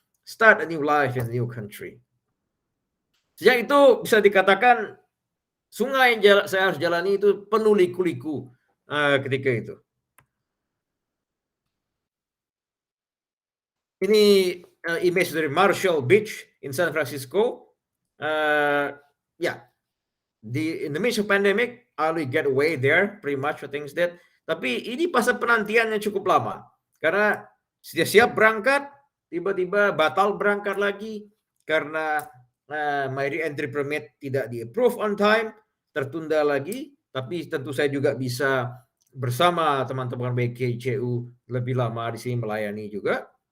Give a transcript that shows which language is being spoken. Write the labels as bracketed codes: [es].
[en] Start a new life in a new country. [id] Sejak itu bisa dikatakan sungai yang saya harus jalani itu penuh liku-liku ketika itu. Ini image dari Marshall Beach in San Francisco. [en] In the midst of pandemic, I will get away there pretty much for things that. [id] Tapi ini masa penantiannya cukup lama. Karena sudah siap berangkat, tiba-tiba batal berangkat lagi karena [en] my re-entry permit [id] tidak di-approve [en] on time, [id] tertunda lagi. Tapi tentu saya juga bisa bersama teman-teman BKICU lebih lama di sini melayani juga.